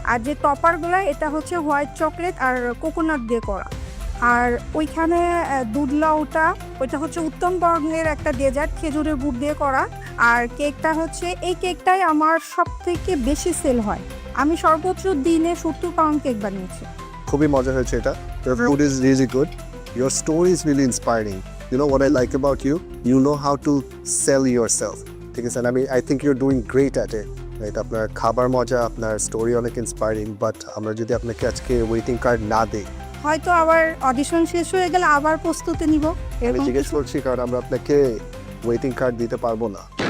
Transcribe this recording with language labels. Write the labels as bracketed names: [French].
[Bangla] আর যে টপারগুলো এটা হচ্ছে হোয়াইট চকলেট আর কোকোনাট দিয়ে করা। আর ওইখানে দুধ লাউটা ওইটা হচ্ছে উত্তম বর্ণের একটা ডেজার্ট, খেজুরের গুড় দিয়ে করা। আর কেকটা হচ্ছে, এই কেকটাই আমার সব থেকে বেশি সেল হয়। আমি সর্বোচ্চ দিনে 70 পাউন্ড কেক বানিয়েছি। খুবই মজা হয়েছে এটা। [English] Your food is really good. Your story is really inspiring. You know what I like about you? You know how to sell yourself. [Bangla] ঠিক আছে, [English] I think you're doing great at it. Right? [Bangla] আপনার খাবার মজা, আপনার story অনেক inspiring, but আমরা যদি আপনাকে আজকে ওয়েটিং কার্ড না দেই, হয়তো আবার অডিশন শেষ হয়ে গেলে আবার প্রস্তুতি নিব। আমি জিজ্ঞেস করছি কারণ আমরা আপনাকে ওয়েটিং কার্ড দিতে পারবো না।